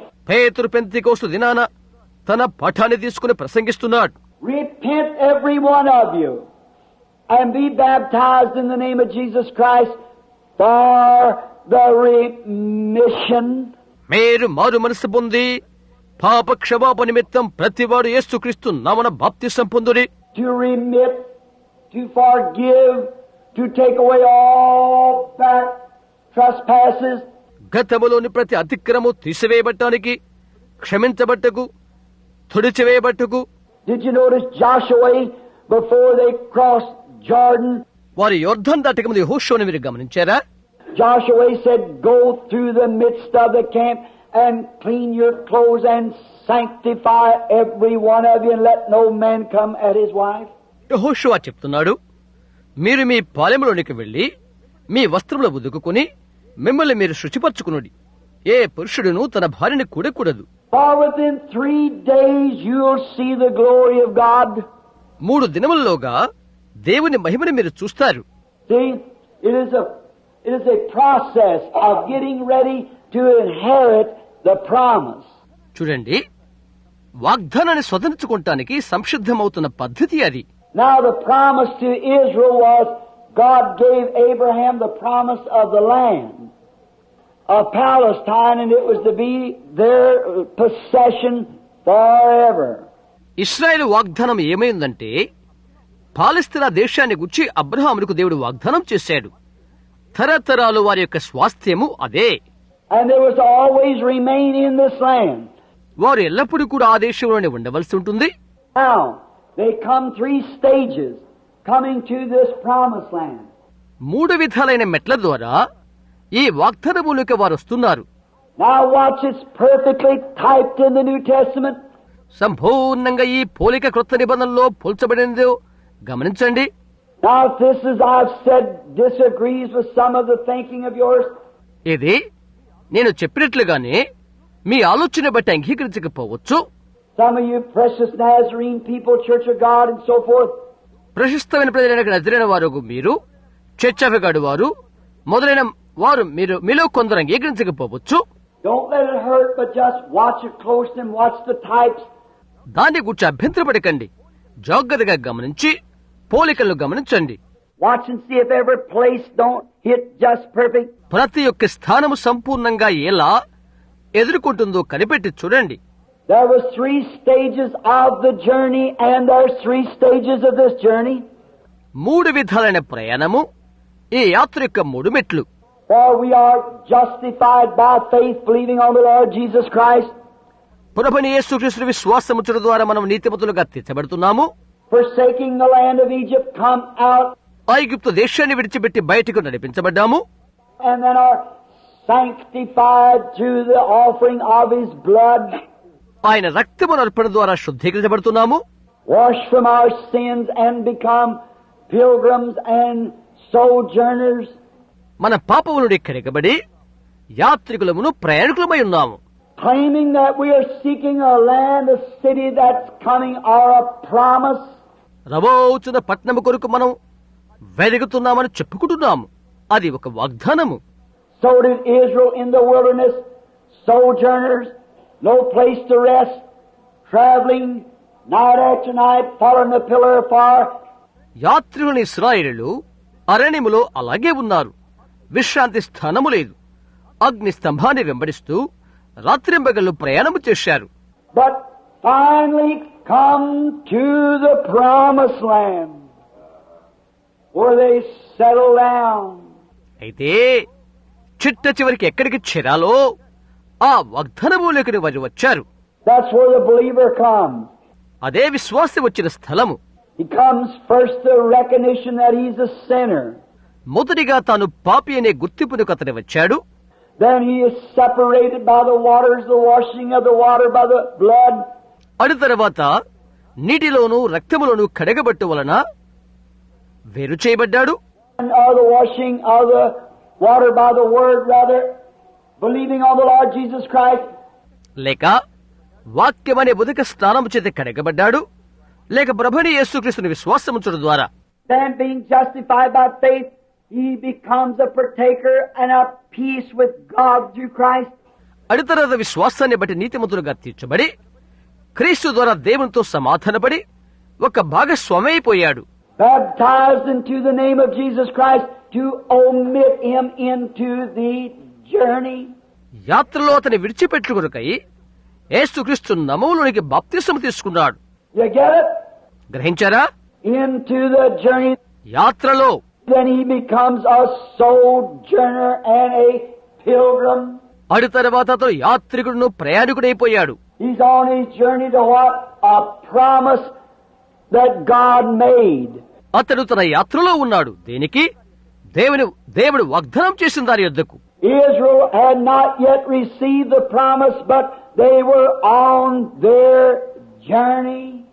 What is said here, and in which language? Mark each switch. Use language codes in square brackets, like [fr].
[te] పేతురు పెంతెకోస్తు దినాన తన పాఠాన్ని తీసుకుని ప్రసంగిస్తున్నాడు. [en] repent every one of you and be baptized in the name of Jesus Christ for the remission. [te] మీరు మారు మనసు పొంది పాప క్షమాపణ నిమిత్తం ప్రతివాడు యేసుక్రీస్తు నామమున బాప్తిసం పొందుడి. [en] To remit, to forgive, to take away all back trespasses. [te] గతములోని ప్రతి అతిక్రమము తీసివేయబట్టానికి, క్షమించబట్టకు, తుడిచివేయబట్టకు. [en] Did you notice Joshua before they crossed Jordan? [te] వారు యోర్దాను దాటక ముందు యెహోషువను మీరు గమనించారా? [en] Joshua said, go through the midst of the camp and clean your clothes and sanctify every one of you and let no man come at his wife. [te] యెహోషువ చెప్తున్నాడు, మీరు మీ పాలెములోనికి వెళ్లి మీ వస్త్రములు ఉదుకుని మిమ్మల్ని మీరు శుచిపరచుకునుడి. ఏ పురుషుడును తన భార్యని కూడకూడదు. [en] For within 3 days you'll see the glory of God. [te] 3 దినములలోగా దేవుని మహిమను మీరు చూస్తారు. [en] See, it is a process of getting ready to inherit the promise. [te] చూడండి, వాగ్దానాన్ని స్వతంత్రించుకోవటానికి సంసిద్ధమవుతున్న పద్ధతి అది. [en] Now the promise to Israel was God gave Abraham the promise of the land of Palestine, and it was to be their possession forever. [te] ఇశ్రాయేలు వాగ్దానం ఏమైందంటే పాలస్తీనా దేశాన్ని గురించి అబ్రహాముకు దేవుడు వాగ్దానం చేశాడు. తరతరాలు వారి యొక్క స్వాస్థ్యము అదే. [en] And they was to always remain in this land. [te] వారు ఎల్లప్పుడూ కూడా ఆ దేశంలోనే ఉండవలసి ఉంటుంది. [en] Now, they come 3 stages coming to this promised land. [te] 3 విధాలైన మెట్ల ద్వారా ఈ వాగ్దానములోకి వారు వస్తున్నారు. [en] Now watch, it's perfectly typed in the New Testament. [te] సంపూర్ణంగా ఈ పోలిక క్రొత్త నిబంధనలో పోల్చబడినదో గమనించండి. [en] Now if this, as I've said, disagrees with some of the thinking of yours, [te] ఇది నేను చెప్పినట్లుగానే మీ ఆలోచన బట్టి అంగీకరించకపోవచ్చు. [en] some of you precious Nazarene people, Church of God and so forth, [te] ప్రశస్తమైన ప్రజలైన నజరైన వారు మీరు, చర్చ్ ఆఫ్ గాడ్ వారు మొదలైన వారు మీరు మీలో కొందరు అంగీకరించకపోవచ్చు. [en] don't let it hurt, but just watch it close and watch the types. [te] దాన్ని గురించి అభ్యంతరపడకండి, జాగ్రత్తగా గమనించి పోలికలను గమనించండి. [en] Watch and see if every place don't hit just perfect. [te] ప్రతి ఒక్క స్థానము సంపూర్ణంగా ఎలా ఎదుర్కొంటుందో కనిపెట్టి చూడండి. [en] There was 3 stages of the journey, and there's 3 stages of this journey. [te] 3 విధాలైన ప్రయాణము, ఈ యాత్ర యొక్క 3 మెట్లు. [en] For we are justified by faith, believing on the Lord Jesus Christ. [te] ప్రభువైన యేసుక్రీస్తు విశ్వాసముంచడం ద్వారా మనం నీతిమంతులుగా తీర్చబడుతున్నాము. [en] Forsaking the land of Egypt, come out, [te] ఐగుప్తు దేశాన్ని విడిచిపెట్టి బయటకు నడిపించబడ్డాము. [en] and then are sanctified through the offering of His blood. [te] ఆయన రక్తము అర్పణ ద్వారా శుద్ధీకరించబడుతున్నాము. [en] Washed from our sins and become pilgrims and sojourners. [te] మన పాపముల నుండి కడగబడి యాత్రికులమును ప్రయాణికులమై ఉన్నాము. [en] Claiming that we are seeking a land, a city that's coming, or a promise. [te] రబోచున్న పట్టణము కొరకు మనం వెదుగుతున్నామని చెప్పుకుంటున్నాము. అది ఒక వాగ్దానము. [en] So did Israel in the wilderness, sojourners, no place to rest, traveling night after night, following the pillar of fire. [te] యాత్రికుని ఇశ్రాయేలీయులు అరణ్యములో అలాగే ఉన్నారు. విశ్రాంతి స్థానము లేదు. అగ్ని స్తంభాన్ని వెంబడిస్తూ రాత్రింబగళ్ళు ప్రయాణము చేశారు. [en] But finally come to the promised land, where they settle down. [te] అయితే చిట్ట చివరికి ఎక్కడికి చేరాలో ఆ వాగ్దానములోకి వారు వచ్చారు. [en] That's where the believer comes. [te] అదే విశ్వాసి వచ్చిన స్థలము. [en] He comes first to recognition that he's a sinner. [te] మొదటిగా తాను పాపి అనే గుర్తింపునకు అతను వచ్చాడు. [en] Then he is separated by the waters, the washing of the water by the blood. [te] అటు తర్వాత నీటిలోను రక్తములోను కడగబట్టు వలన వేరు చేయబడ్డాడు. [en] Or the washing of the water by the word, rather, believing on the Lord Jesus Christ. [te] లేక వాక్యమనే ఉదక స్నానము చేత కడగబడ్డాడు, లేక ప్రభువైన యేసుక్రీస్తుని విశ్వాసముంచడం ద్వారా. [en] Then being justified by faith, he becomes a partaker and a peace with God through Christ. [te] అటు తర్వాత విశ్వాసాన్ని బట్టి నీతిమంతులుగా తీర్చబడి క్రీస్తు ద్వారా దేవునితో సమాధానపడి ఒక భాగస్వామైపోయాడు. [en] Baptized into the name of Jesus Christ to omit him into the journey. [te] యాత్రలో అతని విడిచిపెట్టు కొరకై యేసుక్రీస్తు నామములోనికి బాప్తిసము తీసుకున్నాడు. [en] You get it? [te] గ్రహించారా? [en] Into the journey. [te] యాత్రలో [en] Then he becomes a sojourner and a pilgrim. [te] అటు తర్వాత అతను యాత్రికుడును ప్రయాణికుడైపోయాడు. [en] He's on his journey to what? A promise that God made. [te] అతడు తన యాత్రలో ఉన్నాడు. దేనికి? దేవుడు వాగ్దానం చేసిన దాని యొద్దకు. [en] Israel had not yet received the promise, but they were on their journey.